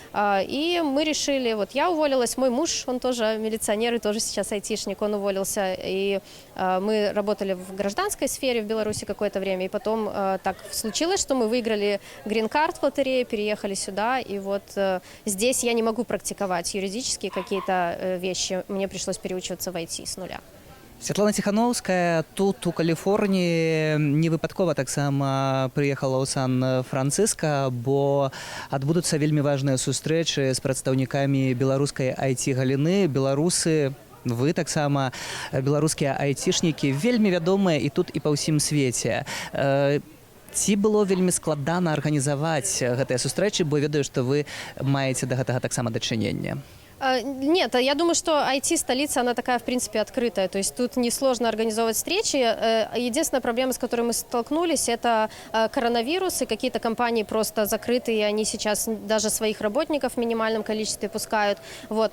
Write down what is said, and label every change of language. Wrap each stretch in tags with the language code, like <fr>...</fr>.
<ru>И мы решили, вот я уволилась, мой муж, он тоже милиционер и тоже сейчас айтишник, он уволился. И мы работали в гражданской сфере в Беларуси какое-то время, и потом так случилось, что мы выиграли грин-карт в лотерее, переехали сюда, и вот здесь я не могу практиковать юридические какие-то вещи, мне пришлось переучиваться в IT с нуля.</ru> <be>Святлана Ціхановская тут у Каліфорніі не выпадкова таксама прыехала ў Сан-Францыска, бо адбудуцца вельмі важныя сустрэчы з прадстаўнікамі беларускай IT-галіны. Беларусы, вы таксама, беларускія айцішнікі вельмі вядомыя і тут і па ўсім свеце. Ці было вельмі складана арганізаваць гэтыя сустрэчы, бо ведаю, што вы маеце да гэтага таксама дачыненне?</be> <ru>Нет, я думаю, что IT-столица, она такая, в принципе, открытая. То есть тут несложно организовывать встречи. Единственная проблема, с которой мы столкнулись, это коронавирус, и какие-то компании просто закрыты, и они сейчас даже своих работников в минимальном количестве пускают. Вот.</ru>